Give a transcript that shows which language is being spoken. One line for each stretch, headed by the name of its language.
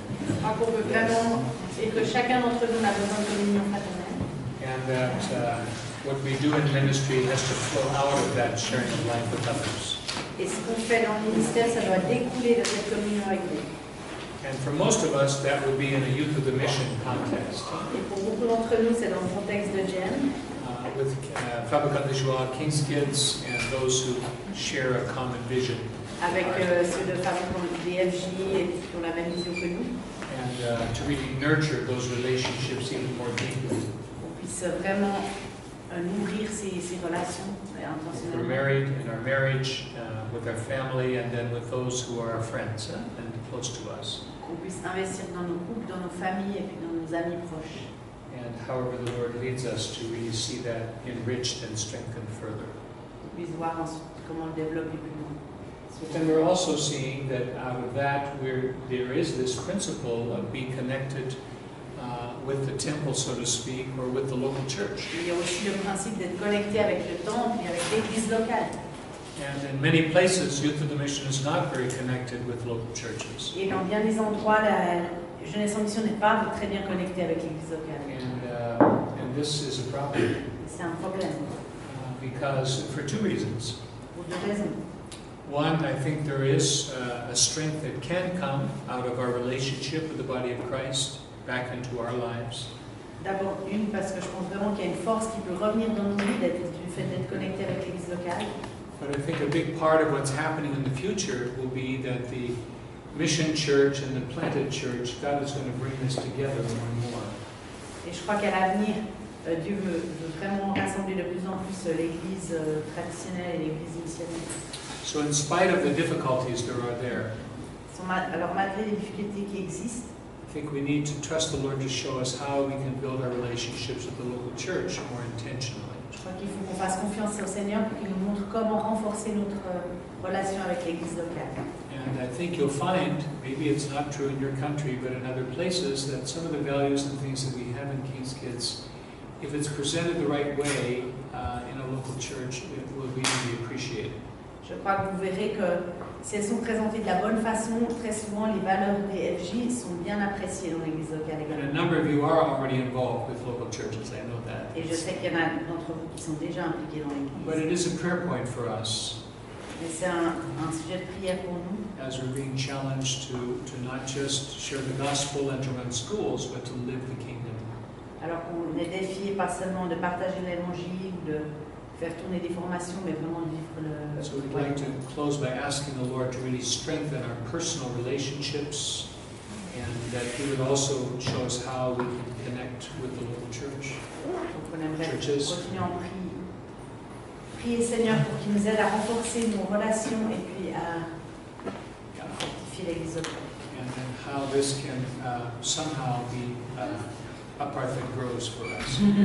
French: Je crois qu'on veut vraiment, et que chacun d'entre nous a besoin de communion fraternelle.
English: And that what we do in ministry has to flow out of that sharing of life with others.
French: Et ce qu'on fait dans le ministère, ça doit découler de cette communion avec Dieu.
English: And for most of us, that would be in a Youth of the Mission context.
French: Et pour beaucoup d'entre nous, c'est dans le contexte de GEM.
English: With Fabricant de Joie, King's Kids, and those who share a common vision.
French: Avec ceux de Fabricant DFJ et qui ont la même vision que nous.
English: And to really nurture those relationships even more deeply.
French: On puisse vraiment nourrir ces relations
English: We're
French: intentionnellement.
English: married in our marriage, with our family, and then with those who are our friends and close to us.
French: Qu'on puisse investir dans nos couples, dans nos familles et puis dans nos amis proches.
English: And however the Lord leads us to really see that enriched and strengthened further.
French: Qu'on puisse voir ensuite comment le développer plus loin.
English: But then we're also seeing that out of that, there is this principle of being connected with the temple, so to speak, or with the local church.
French: Il y a aussi le principe d'être connecté avec le temple et avec l'église locale.
English: And in many places, Youth of the Mission is not very connected with local churches.
French: Et dans bien des endroits, la jeunesse en mission n'est pas très bien connectée avec l'église locale.
English: And this is a problem.
French: C'est un problème.
English: Because for two reasons.
French: Pour deux raisons.
English: One, I think there is a strength that can come out of our relationship with the body of Christ back into our lives.
French: D'abord, parce que je pense vraiment qu'il y a une force qui peut revenir dans nos vies du fait d'être connecté avec l'église locale.
English: But I think a big part of what's happening in the future will be that the mission church and the planted church, God is going to bring this together more and more.
French: Et je crois qu'à l'avenir, Dieu veut vraiment rassembler de plus en plus l'église traditionnelle et l'église missionnaire.
English: So in spite of the difficulties there are there,
French: Alors malgré les difficultés qui existent,
English: I think we need to trust the Lord to show us how we can build our relationships with the local church more intentionally.
French: je crois qu'il faut qu'on fasse confiance au Seigneur pour qu'il nous montre comment renforcer notre relation avec l'église locale.
English: And I think you'll find, maybe it's not true in your country, but in other places, that some of the values and things that we have in King's Kids, if it's presented the right way in a local church, it will be appreciated.
French: Je crois que vous verrez que si elles sont présentées de la bonne façon, très souvent les valeurs des FJ sont bien appréciées dans l'église locale
English: And a
French: également.
English: number of you are already involved with local churches, I know that.
French: Et je sais qu'il y en a d'entre vous qui sont déjà impliqués dans
English: But
French: l'église.
English: it is a prayer point for us
French: Mais c'est un sujet de prière pour nous.
English: as we're being challenged to not just share the gospel and to run schools, but to live the kingdom.
French: Alors qu'on est défié pas seulement de partager l'évangile ou de faire tourner des formations, mais vraiment de vivre le...
English: So we'd like to close by asking the Lord to really strengthen our personal relationships, and that He would also show us how we can connect with the local church.
French: Donc on aimerait
English: Churches.
French: continuer en prier Seigneur pour qu'il nous aide à renforcer nos relations et puis à fortifier l'église locale.
English: And then how this can somehow be a part that grows for us.